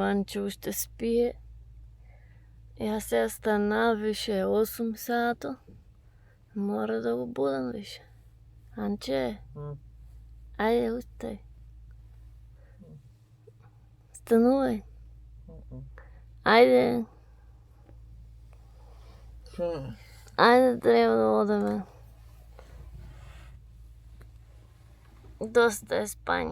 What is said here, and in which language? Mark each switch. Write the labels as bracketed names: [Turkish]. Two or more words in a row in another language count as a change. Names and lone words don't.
[Bulgarian] че още спие. [Macedonian] И аз сега стана, више 8 сата. Мора да го будам, више. [Bulgarian] Анче, айде, устай. [Macedonian] Станувай. Айде. Айде, трябва да одаме. [Bulgarian] Доста е спание.